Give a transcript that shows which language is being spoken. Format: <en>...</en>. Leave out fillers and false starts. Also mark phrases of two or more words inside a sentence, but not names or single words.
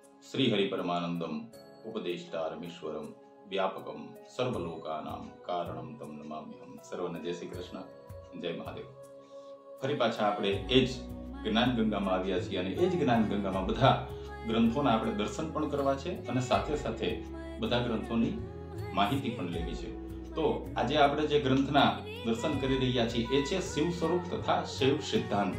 <sa>श्रीहरिपरमानंदम उपदेष्टारमीश्वरम व्यापकम सर्वलोकानां कारणम तम नमाम्यहम।</sa> <gu>સર્વને જય શ્રી કૃષ્ણ, જય મહાદેવ। ફરી પાછા આપણે એ જ જ્ઞાન ગંગામાં આવ્યા છીએ અને એ જ જ્ઞાન ગંગામાં બધા ગ્રંથોના આપણે દર્શન પણ કરવા છે અને સાથે સાથે બધા ગ્રંથોની માહિતી પણ લેવી છે। તો આજે આપણે જે ગ્રંથના દર્શન કરી રહ્યા છીએ એ છે શિવ સ્વરૂપ તથા શૈવ સિદ્ધાંત।</gu>